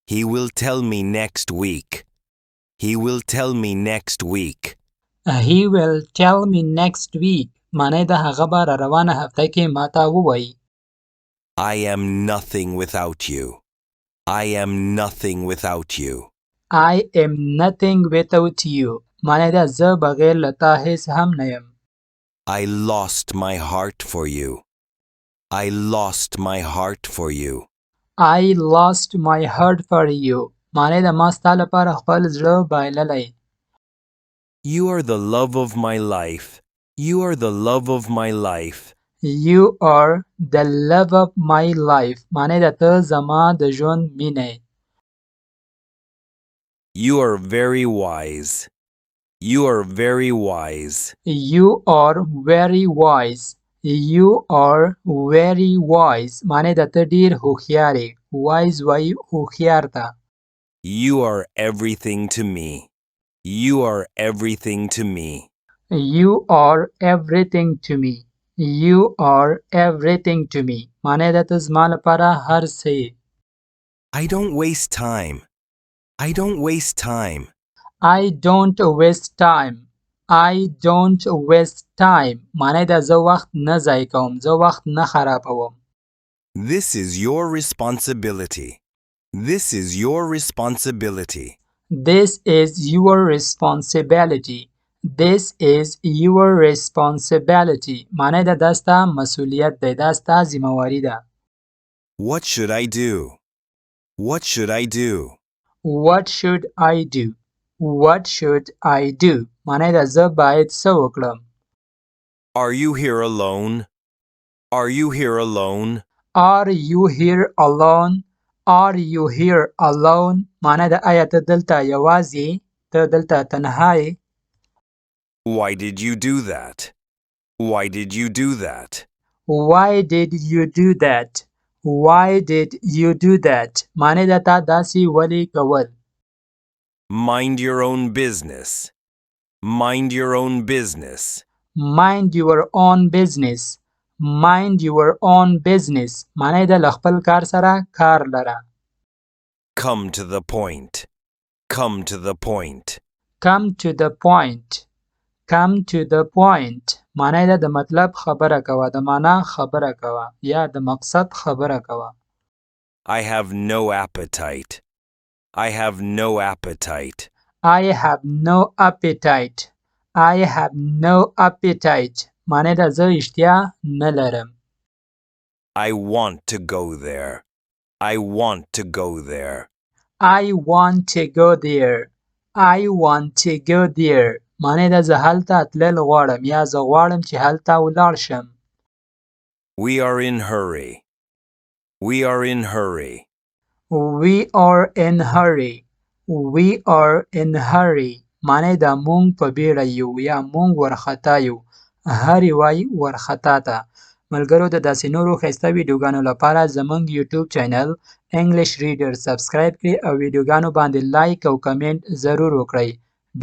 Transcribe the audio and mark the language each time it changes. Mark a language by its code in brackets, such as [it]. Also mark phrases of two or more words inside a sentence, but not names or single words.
[en] He will tell me next week. He will tell me next week. He will tell me next week. [ps] معنی د هغه به را روانه هفته کې ماته ووایي. [en] I am nothing without you. I am nothing without you. I am nothing without you. [ps] معنی د زه بغیر له تا هیڅ هم نه یم. [en] I lost my heart for you. I lost my heart for you. I lost my heart for you. [ps] معنی د ما ستا لپاره خپل زړه بایللی. [en] You are the love of my life. You are the love of my life. You are the love of my life. [ps] معنی د ته زما د ژوند مینه. [en] You are very wise. You are very wise. You are very wise. You are very wise. [ps] معنی د ته ډیر هوښیار یې. wise وایي هوښیار ته. [en] You are everything to me. You are everything to me. You are everything to me. You are everything to me. [ps] معنی د ته زما لپاره هر څه یې. [en] I don't waste time. I don't waste time. I don't waste time. I don't waste time. [ps] معنی د زه وخت نه ضایع کوم. زه وخت نه خرابوم. [en] This is your responsibility. This is your responsibility. This is your responsibility. This is your responsibility. [ps] معنی د دا ستا مسئولیت دی. دا ستا ذمه‌واري ده. [en] What should I do? What should I do? What should I do? What should I do? [ps] معنی د زه باید څه وکړم. [en] Are you here alone? Are you here alone? Are you here alone? Are you here alone? [ps] معنی د آیا ته دلته یوازې؟ ته دلته تنها یې؟ [en] Why did you do that? Why did you do that? Why did you do that? Why did you do that? [ps] معنی د تا داسې ولې کول. [en] Mind your own business. Mind your own business. Mind your own business. Mind your own business. [ps] معنی د له خپل کار سره کار لره. [en] Come to the point. Come to the point. Come to the point. Come to the point. [ps] معنی د مطلب خبره کوه. د معنا خبره کوه. یا د مقصد خبره کوه. [en] I have no appetite. I have no appetite. I have no appetite. I have no appetite. [ps] معنی د زه اشتیا نه لرم. [en] I want to go there. I want to go there. I want to go there. I want to go there. [ps] معنی د زه هلته تلل غواړم یا زه غواړم چې هلته ولاړ شم. [en] We are in hurry. We are in hurry. We are in hurry. We are in hurry. [ps] معنی د مونږ په بیړه یو یا مونږ ورخطا یو. هرې وایي ورخطا ته. ملګرو د داسې نورو ښایسته ویډیوګانو لپاره زموږ یوټیوب چینل انګلیش ریډر سبسکرایب کړئ او ویډیوګانو باندې لایک او کمنټ ضرور وکړئ.